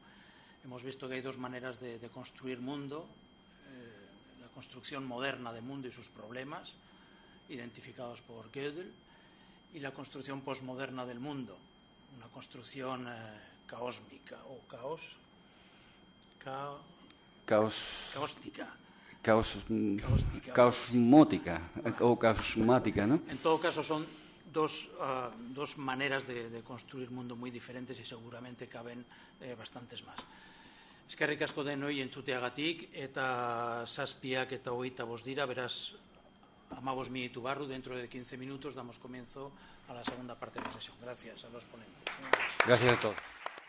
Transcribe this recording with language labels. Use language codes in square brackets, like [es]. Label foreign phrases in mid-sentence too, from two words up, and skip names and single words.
[es] Hemos visto que hay dos maneras de construir mundo, la construcción moderna de mundo y sus problemas, identificados por Gödel, y la construcción posmoderna del mundo, una construcción caósmica o caóstica. Caosmótica o caosmática, ¿no? En todo caso, son dos maneras de construir mundo muy diferentes y seguramente caben bastantes más. [eu] Eskerrik asko denoi entzuteagatik, eta 7 eta 25 dira, beraz 15 minutu barru, [es] dentro de 15 minutos damos comienzo a la segunda parte de la sesión. Gracias a los ponentes. Gracias a todos.